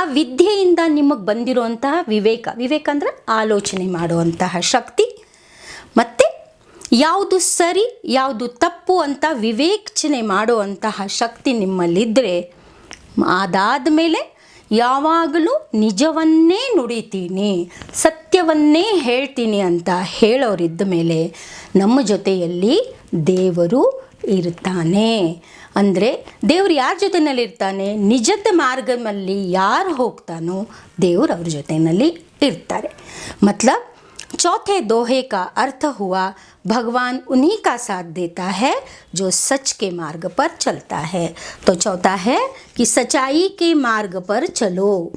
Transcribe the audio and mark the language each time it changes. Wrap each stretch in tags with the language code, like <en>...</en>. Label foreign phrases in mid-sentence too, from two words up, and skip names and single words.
<kn>ವಿದ್ಯೆಯಿಂದ ನಿಮಗೆ ಬಂದಿರುವಂತಹ ವಿವೇಕ, ವಿವೇಕ ಅಂದರೆ ಆಲೋಚನೆ ಮಾಡುವಂತಹ ಶಕ್ತಿ, ಮತ್ತು ಯಾವುದು ಸರಿ ಯಾವುದು ತಪ್ಪು ಅಂತ ವಿವೇಚನೆ ಮಾಡುವಂತಹ ಶಕ್ತಿ ನಿಮ್ಮಲ್ಲಿದ್ದರೆ, ಅದಾದ ಮೇಲೆ ಯಾವಾಗಲೂ ನಿಜವನ್ನೇ ನುಡಿತೀನಿ, ಸತ್ಯವನ್ನೇ ಹೇಳ್ತೀನಿ ಅಂತ ಹೇಳೋರಿದ್ದ ಮೇಲೆ ನಮ್ಮ ಜೊತೆಯಲ್ಲಿ ದೇವರು ಇರ್ತಾನೆ. ಅಂದರೆ ದೇವರು ಯಾರ ಜೊತೆಯಲ್ಲಿ ಇರ್ತಾನೆ? ನಿಜದ ಮಾರ್ಗದಲ್ಲಿ ಯಾರು ಹೋಗ್ತಾನೋ ದೇವರು ಅವ್ರ ಜೊತೆಯಲ್ಲಿ ಇರ್ತಾರೆ.</kn> <hi>मतलब चौथे दोहे का अर्थ हुआ भगवान उन्हीं का साथ देता है जो सच के मार्ग पर चलता है. तो चौथा है कि सच्चाई के मार्ग पर चलो.</hi>